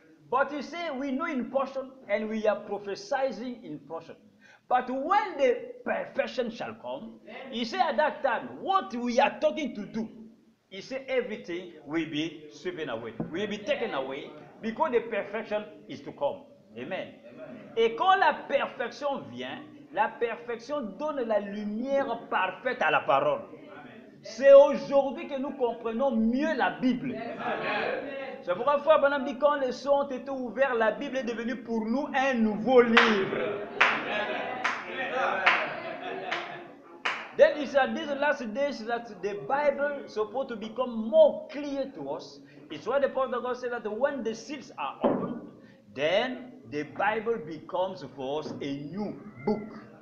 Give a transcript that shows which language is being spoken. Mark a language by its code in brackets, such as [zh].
[en] But he said, we know in portion and we are prophesying in portion. But when the perfection shall come, he said at that time, what we are talking to do, he said everything will be swept away, will be taken away, because the perfection is to come. Amen. [fr] Et quand la perfection vient, la perfection donne la lumière parfaite à la parole. C'est aujourd'hui que nous comprenons mieux la Bible. C'est pourquoi Frère Branham dit quand les cieux ont été ouverts, la Bible est devenue pour nous un nouveau livre. [en] Then he said, these last days that the Bible is supposed to become more clear to us. It's why the Apostle of God said that when the seals are opened, then the Bible becomes for us a new book.